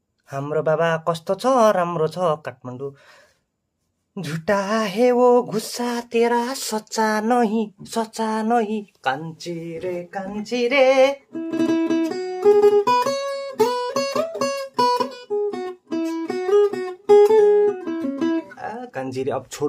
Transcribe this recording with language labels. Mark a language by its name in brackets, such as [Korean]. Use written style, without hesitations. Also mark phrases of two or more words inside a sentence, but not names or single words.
[Nepali] हाम्रो बाबा कस्तो छ, राम्रो छ काठमाडौँ। [Hindi] झुटा है वो गुस्सा तेरा, सच्चा नहीं कान्छी रे। कांजी रे, अब छोड़ दो।